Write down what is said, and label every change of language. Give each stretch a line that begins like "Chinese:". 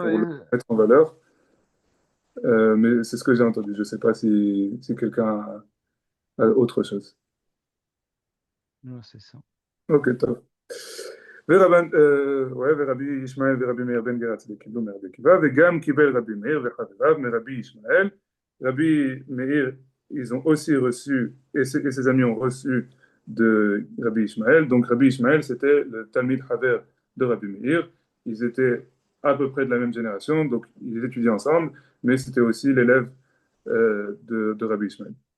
French: pour le mettre en valeur. Mais c'est ce que j'ai entendu. Je ne sais pas si quelqu'un a autre chose. non, c'est ça. Ok, top.
Hebrew: ורבי ישמעאל ורבי מאיר בן גרץ קיבלו מרבי עקיבא, וגם קיבל רבי מאיר וחבריו מרבי ישמעאל.
French: Rabbi Meir, ils ont aussi reçu, et ses amis ont reçu de Rabbi Ishmael. Donc Rabbi Ishmael, c'était le Talmid Haver de Rabbi Meir. Ils étaient à peu près de la même génération, donc ils étudiaient ensemble, mais c'était aussi l'élève de Rabbi Ishmael.